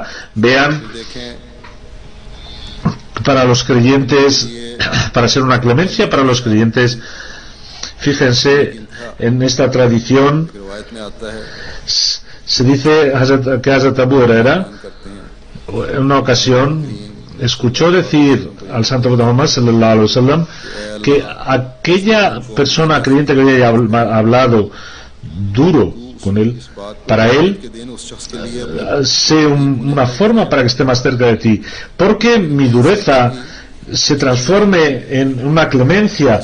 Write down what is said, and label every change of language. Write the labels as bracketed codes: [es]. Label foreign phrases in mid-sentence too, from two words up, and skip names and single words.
[es] Vean, para los creyentes, para ser una clemencia para los creyentes, fíjense en esta tradición, se dice que Hazrat Abu Huraira en una ocasión escuchó decir al santo profeta Muhammad [ar] صلى الله عليه وسلم [es] que aquella persona creyente que había hablado duro con él, para él sea una forma para que esté más cerca de ti, porque mi dureza se transforme en una clemencia.